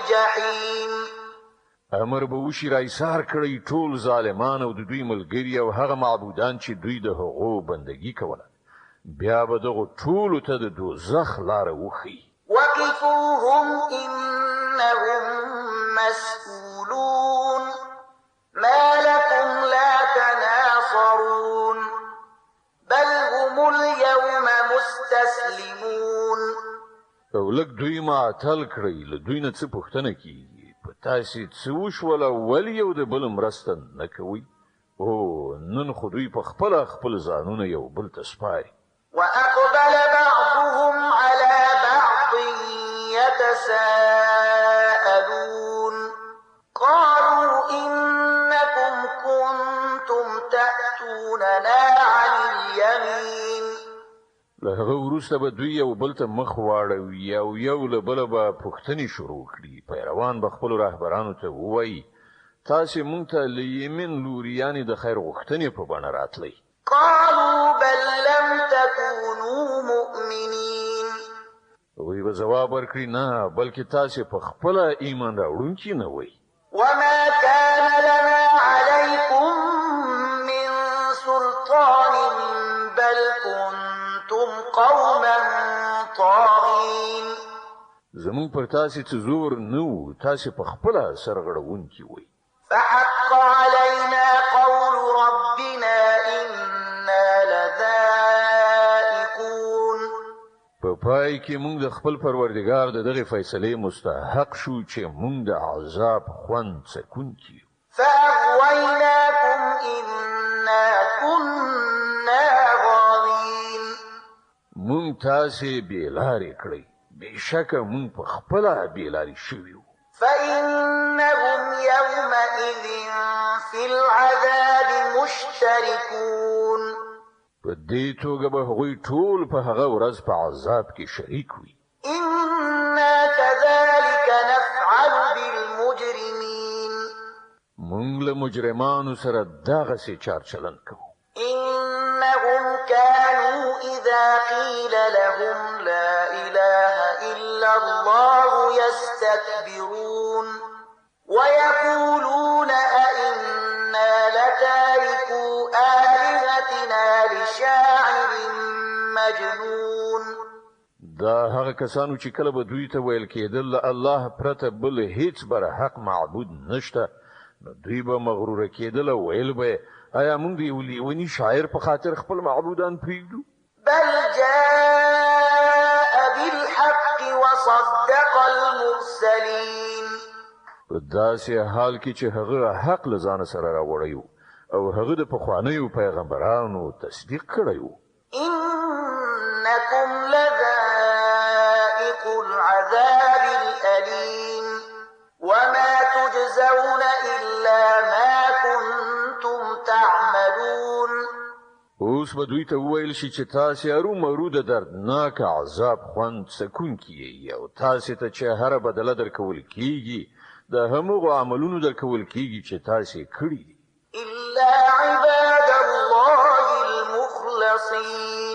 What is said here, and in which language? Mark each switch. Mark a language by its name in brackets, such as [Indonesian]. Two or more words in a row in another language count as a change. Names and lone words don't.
[Arabic] الجحيم [Pashto] امر به وشي را ایثار کړی ټول ظالمان او د دوی ملګري او هغه معبودان چې دوی د هغو بندگی کوله بیا به دغه ټول ته د دوزخ لار وخی [Arabic] وقفوهم إنهم مسئولون ما لكم لا تناصرون بل هم اليوم مستسلمون [Pashto] او لږ دوی معطل کړی له دوی نه څه پوښتنه کیږي په تاسې څه وشول ولې یو د بل مرسته نه کوي او نن خو دوی په خپل ځانونه یو بل ته سپاري [Arabic] وأقبل بعضهم على بعض يتساءلون قالوا إنكم كنتم تأتوننا عن اليمين [Pashto] له هغه وروسته به دوی یو بل ته مخ واړوي او یو له بله به پوښتنې شروع کړي پیروان به خپلو رهبرانو ته ووایي تاسې مونږ ته له یمین لوري یعنې د خیر غوښتنې په بڼه راتلی [Arabic] قالوا بل لم تكونوا مؤمنين [Pashto] وی به ځواب ورکړي نه بلکې تاسې په خپله ایمان راوړونکي نه وئ [Arabic] وما كان لنا عليكم من سلطان بل كنتم قوما طاغين [Pashto] زمون پر تاسې څه زور نه و تاسې په خپله سرغړونکي وئ [Arabic] فحق علينا قول ربنا إنا لذائقون [Pashto] په پای کې مونږ د خپل پروردګار د دغه فیصلې مستحق شو چې مونږ د عذاب خوند څکونکي یو [Arabic] فأغويناكم إنا كنا غاوين [Pashto] مونږ تاسې بېلارې کړئ بېشکه مونږ په خپله بېلارې شوي وو [Arabic] فإنهم يومئذ في العذاب مشتركون [Pashto] په دې توګه به هغوی ټول په هغه ورځ په عذاب کې شریک وي [Arabic] إنا كذلك نفعل بالمجرمين [Pashto] مونږ له مجرمانو سره دغسې چارچلن کوو [Arabic] إنهم كانوا إذا قيل لهم لا إله إلا الله يستكبرون ويقولون أئنا لتاركو آلهتنا لشاعر مجنون [Pashto] دا هغه کسانو چې کله به دوی ته ویل کېدل له الله پرته بل هیڅ بر حق معبود نشته نو دوی به مغروره کېدل او ویل به آیا موږ د یو لیوني شاعر په خاطر خپل معبودان پرېږدو [Arabic] بل جاء بالحق وصدق المرسلين [Pashto] په داسې حال کې چې هغه حق له ځانه سره راوړی و او هغه د پخوانیو پیغمبرانو تصدیق کړی و [Arabic] إنكم لذائق العذاب الأليم وما تجزون إلا ما كنتم تعملون [Pashto] اوس به دوی ته وویل شي چې تاسې ارومرو د دردناک عذاب خوند څکونکي یئ او تاسې ته چې هره بدله درکول کیږي د همغو عملونو درکول کیږي چې تاسې کړي دي [Arabic] إلا عباد الله المخلصين